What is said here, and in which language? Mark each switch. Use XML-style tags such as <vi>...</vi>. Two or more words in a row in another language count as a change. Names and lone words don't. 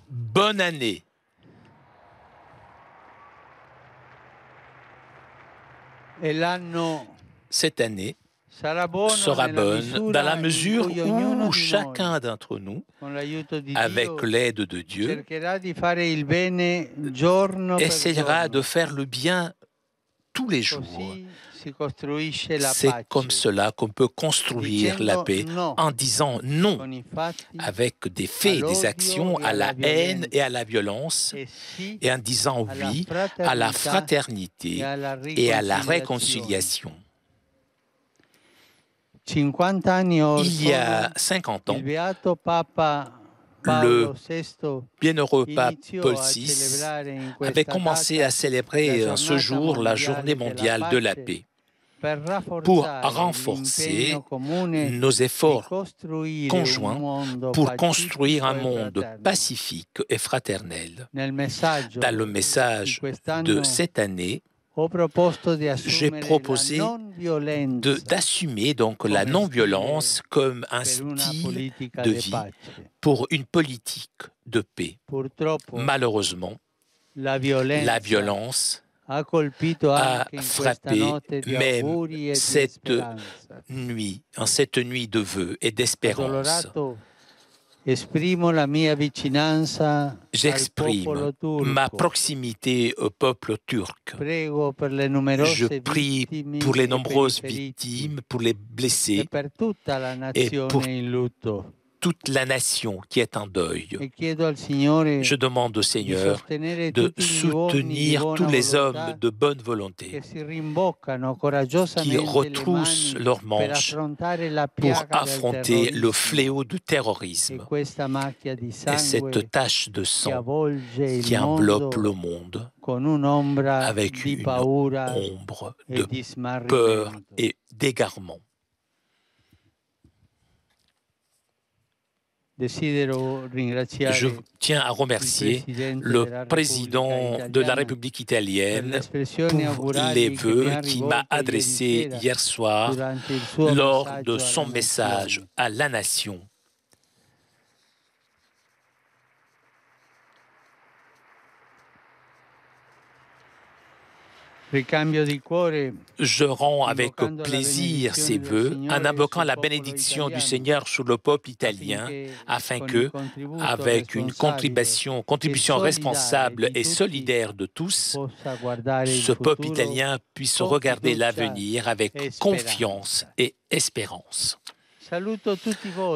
<fr>Bonne année.</fr> <it>E l'anno</it> <fr>Cette année sera bonne dans la mesure où chacun d'entre nous, avec l'aide de Dieu, essayera de faire le bien tous les jours. C'est comme cela qu'on peut construire la paix, en disant non avec des faits, des actions à la haine et à la violence, et en disant oui à la fraternité et à la réconciliation. Il y a 50 ans, Paolo VI bienheureux pape</fr> <it>iniziò</it> <fr>Paul</fr> <it>a</it> <fr>VI</fr> <it>celebrare in</it> <fr>avait</fr> <it>questa</it> <fr>commencé</fr> <it>data</it> <fr>à célébrer</fr> <it>la</it> <fr>ce jour la journée mondiale de la</fr> <it>pace</it> <fr>paix</fr> <it>per</it> <fr>pour</fr> <it>rafforzare</it> <fr>renforcer</fr> <it>l'impegno comune</it> <fr>nos</fr> <it>di</it> <fr>efforts</fr> <it>costruire un</it> <fr>conjoints</fr> <it>mondo</it> <fr>pour construire un</fr> <it>pacifico e</it> <fr>monde</fr> <it>fraterno.</it> <fr>pacifique et fraternel.</fr> <it>Nel</it> <fr>Dans le</fr> <it>messaggio di</it> <fr>message de</fr> <it>quest'anno</it> <fr>cette année,</fr> <it>ho proposto di</it> <fr>j'ai</fr> <it>assumere la</it> <fr>proposé</fr> <it>non violenza</it> <fr>d'assumer donc la</fr> <it>come</it> <fr>non-violence comme un</fr> <it>per una</it> <fr>style</fr> <it>politica</it> <fr>de</fr> <it>di</it> <fr>vie</fr> <it>pace.</it> <fr>pour une politique de paix.</fr> <it>Purtroppo</it> <fr>Malheureusement,</fr> <it>la</it> <fr>la</fr> <it>violenza</it> <fr>violence</fr> <it>ha colpito</it> <fr>a</fr> <it>anche in questa</it> <fr>frappé</fr> <it>notte di</it> <fr>même</fr> <it>auguri e di</it> <fr>cette</fr> <it>speranza.</it> <fr>nuit, en cette nuit de vœux et d'espérance.</fr> <it>Addolorato, esprimo la mia vicinanza al</it> <fr>J'exprime</fr> <it>popolo</it> <fr>ma</fr> <it>turco.</it> <fr>proximité au peuple turc.</fr> <it>Prego per le</it> <fr>Je</fr> <it>numerose</it> <fr>prie</fr> <it>vittime</it> <fr>pour les</fr> <it>e per i</it> <fr>nombreuses</fr> <it>feriti</it> <fr>victimes, pour les</fr> <it>e</it> <fr>blessés</fr> <it>per tutta la</it> <fr>et pour</fr> <it>nazione in lutto.</it> <fr>toute la nation qui est en deuil.</fr> <it>E chiedo al Signore</it> <fr>Je demande au</fr> <it>di</it> <fr>Seigneur</fr> <it>sostenere</it> <fr>de</fr> <it>tutti gli uomini di</it> <fr>soutenir</fr> <it>buona</it> <fr>tous les hommes</fr> <it>volontà</it> <fr>de bonne volonté</fr> <it>che si rimboccano</it> <fr>qui</fr> <it>coraggiosamente le</it> <fr>retroussent</fr> <it>mani</it> <fr>leurs</fr> <it>per</it> <fr>manches</fr> <it>affrontare la</it> <fr>pour</fr> <it>piaga del</it> <fr>affronter le</fr> <it>terrorismo</it> <fr>fléau du</fr> <it>e</it> <fr>terrorisme</fr> <it>questa macchia di</it> <fr>et</fr> <it>sangue</it> <fr>cette tache de</fr> <it>che</it> <fr>sang</fr> <it>avvolge il</it> <fr>qui enveloppe le</fr> <it>mondo</it> <fr>monde</fr> <it>con un'ombra</it> <fr>avec</fr> <it>di</it> <fr>une</fr> <it>paura</it> <fr>ombre</fr> <it>e</it> <fr>de</fr> <it>di</it> <fr>peur</fr> <it>smarrimento.</it> <fr>et d'égarement.</fr> <it>Desidero</it> <fr>Je</fr> <it>ringraziare</it> <fr>tiens à</fr> <it>il</it> <fr>remercier</fr> <it>Presidente</it> <fr>le</fr> <it>della</it> <fr>président</fr> <it>Repubblica</it> <fr>de la</fr> <it>italiana</it> <fr>République</fr> <it>per</it> <fr>italienne</fr> <it>l'espressione</it> <fr>pour les</fr> <it>augurali che mi</it> <fr>vœux</fr> <it>ha</it> <fr>qu'il m'a</fr> <it>rivolto ieri</it> <fr>adressés</fr> <it>sera</it> <fr>hier soir</fr> <it>durante il suo</it> <fr>lors de</fr> <it>messaggio</it> <fr>son</fr> <it>alla</it> <fr>message</fr> <it>nazione.</it> <fr>à la nation.</fr> <it>Ricambio di cuore</it> <fr>Je rends avec</fr> <it>invocando la</it> <fr>plaisir ces</fr> <it>benedizione del</it> <fr>vœux en</fr> <it>Signore</it> <fr>invoquant</fr> <it>sul</it> <fr>la</fr> <it>popolo</it> <fr>bénédiction du</fr> <it>italiano,</it> <fr>Seigneur sur le peuple italien, afin</fr> <it>con il</it> <fr>que,</fr> <it>contributo</it> <fr>avec une</fr> <it>responsabile</it> <fr>contribution</fr> <it>e</it> <fr>responsable</fr> <it>solidale</it> <fr>et</fr> <it>di tutti,</it> <fr>solidaire de tous,</fr> <it>possa guardare il</it> <fr>ce peuple</fr> <it>futuro</it> <fr>italien puisse</fr> <it>con</it> <fr>regarder</fr> <it>fiducia</it> <fr>l'avenir avec</fr> <it>e</it> <fr>confiance</fr> <it>speranza.</it> <fr>et espérance.</fr> <it>Saluto tutti voi</it>